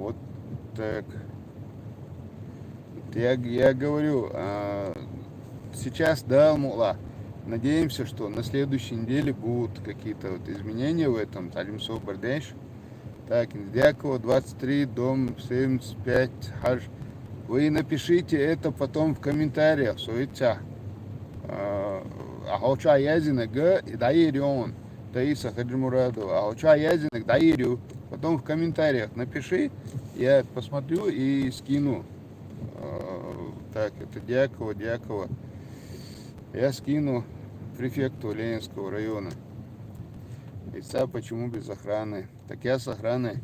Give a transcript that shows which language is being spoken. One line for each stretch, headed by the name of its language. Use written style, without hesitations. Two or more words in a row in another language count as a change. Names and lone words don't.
Russian: Вот так. Я говорю, сейчас, да, мула. Надеемся, что на следующей неделе будут какие-то вот изменения в этом. Талимсо Бардеш. Так, Индякова, 23, дом 75, хаж. Вы напишите это потом в комментариях.
Chechen: Суетя. Ахоча язинок, и даирион. Таиса Хаджимураду. Ахоча язинок, даирю.
Russian: Потом в комментариях напиши. Я посмотрю и скину. Так, это Дьякова. Я скину префекту Ленинского района. Лица почему без охраны? Так я с охраной.